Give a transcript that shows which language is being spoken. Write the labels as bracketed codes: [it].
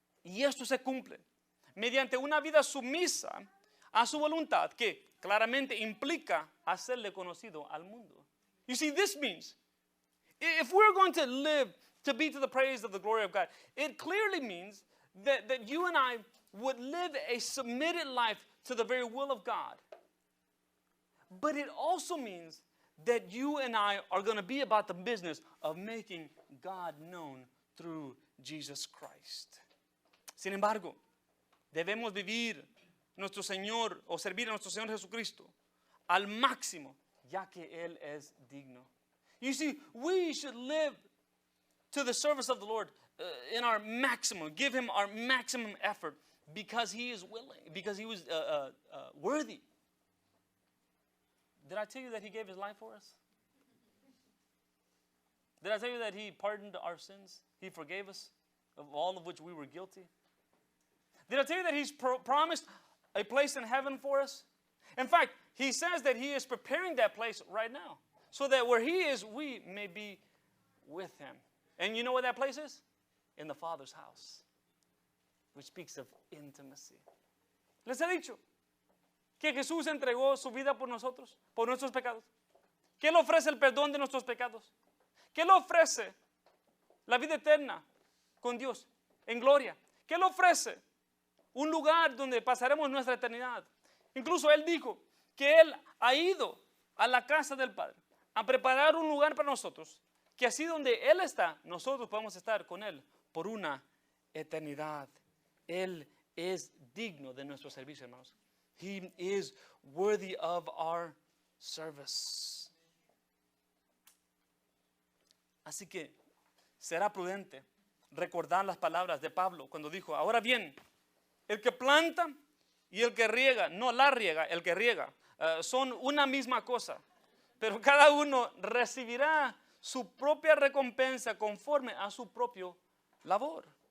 [es] Y esto se cumple mediante una vida sumisa a su voluntad que claramente implica hacerle conocido al mundo. [en] You see, this means if we're going to live to be to the praise of the glory of God, it clearly means that you and I would live a submitted life to the very will of God. But it also means that you and I are going to be about the business of making God known through Jesus Christ. [es] Sin embargo, debemos vivir nuestro Señor o servir a nuestro Señor Jesucristo al máximo, ya que Él es digno. [en] You see, we should live to the service of the Lord in our maximum, give Him our maximum effort because He is willing, because He was worthy. Did I tell you that He gave His life for us? Did I tell you that He pardoned our sins? He forgave us of all of which we were guilty? Did I tell you that He's promised a place in heaven for us? In fact, He says that He is preparing that place right now so that where He is, we may be with Him. And you know what that place is? In the Father's house, which speaks of intimacy. [es] Les he dicho que Jesús entregó su vida por nosotros, por nuestros pecados. ¿Qué le ofrece el perdón de nuestros pecados? ¿Qué le ofrece la vida eterna con Dios en gloria? ¿Qué le ofrece un lugar donde pasaremos nuestra eternidad? Incluso Él dijo que Él ha ido a la casa del Padre a preparar un lugar para nosotros, que así donde Él está, nosotros podemos estar con Él por una eternidad. Él es digno de nuestro servicio, hermanos. [en] He is worthy of our service. [es] Así que será prudente recordar las palabras de Pablo cuando dijo, ahora bien, el que planta y el que riega, no la riega, el que riega, son una misma cosa, pero cada uno recibirá su propia recompensa conforme a su propio labor.